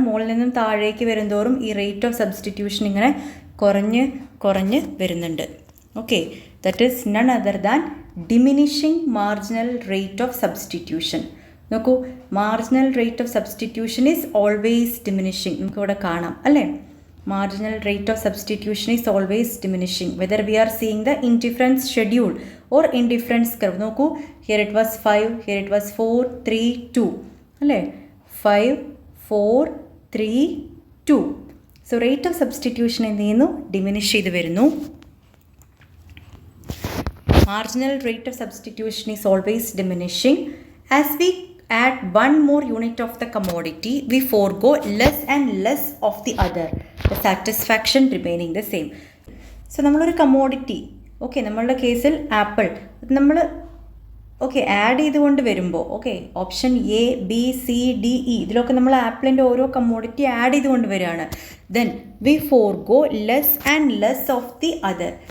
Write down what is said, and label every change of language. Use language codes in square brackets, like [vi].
[ml] മുകളിൽ നിന്നും താഴേക്ക് വരുന്തോറും ഈ റേറ്റ് ഓഫ് സബ്സ്റ്റിറ്റ്യൂഷൻ ഇങ്ങനെ കുറഞ്ഞ് വരുന്നുണ്ട്. [en] Okay, that is none other than diminishing marginal rate of substitution. നോക്കൂ, marginal rate of substitution is always diminishing. [ml] നമുക്കിവിടെ കാണാം അല്ലേ? [en] Marginal rate of substitution is always diminishing, whether we are seeing the indifference schedule or indifference curve. നോക്കൂ, here it was 5, here it was 4, 3, 2 അല്ലേ? [ml] 5, 4, 3, 2. So rate of substitution എന്ത് ചെയ്യുന്നു? Diminish ചെയ്ത് വരുന്നു. [en] Marginal rate of substitution is always diminishing. As we add one more unit of the commodity, we forego less and less of the other, the satisfaction remaining the same. [ml] So നമ്മളൊരു commodity, okay, നമ്മളുടെ കേസിൽ apple നമ്മൾ add ചെയ്തുകൊണ്ട് വരുമ്പോൾ option A B C D E ഇതിലൊക്കെ നമ്മൾ ആപ്പിളിൻ്റെ ഓരോ കമ്മോഡിറ്റി ആഡ് ചെയ്തുകൊണ്ട് വരികയാണ്. [en] Then we forgo less and less of the other.